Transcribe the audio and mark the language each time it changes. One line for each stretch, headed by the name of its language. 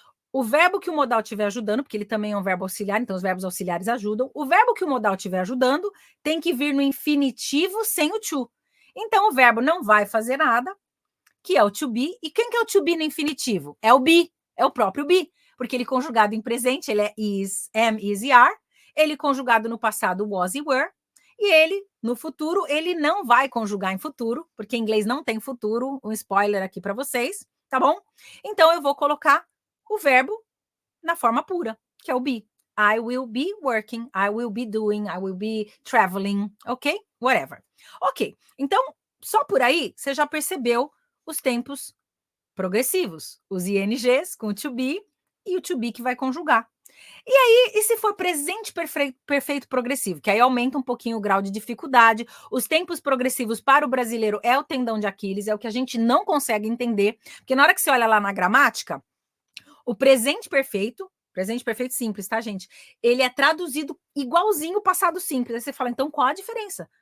Portuguese: O verbo que o modal estiver ajudando, porque ele também é um verbo auxiliar, então os verbos auxiliares ajudam. O verbo que o modal estiver ajudando tem que vir no infinitivo sem o to. Então, o verbo não vai fazer nada, que é o to be. E quem que é o to be no infinitivo? É o be, é o próprio be. Porque ele conjugado em presente, ele é is, am, is e are. Ele conjugado no passado, was e were. E ele, no futuro, ele não vai conjugar em futuro, porque em inglês não tem futuro. Um spoiler aqui para vocês, tá bom? Então, eu vou colocar o verbo na forma pura, que é o be.
English: I will be working, I will be doing, I will be traveling, ok? Whatever.
Portuguese: Ok, então, só por aí, você já percebeu os tempos progressivos, os INGs com o to be e o to be que vai conjugar. E aí, e se for presente perfeito progressivo, que aí aumenta um pouquinho o grau de dificuldade. Os tempos progressivos para o brasileiro é o tendão de Aquiles, é o que a gente não consegue entender, porque na hora que você olha lá na gramática, o presente perfeito simples, tá, gente? Ele é traduzido igualzinho o passado simples. Aí você fala, então qual a diferença?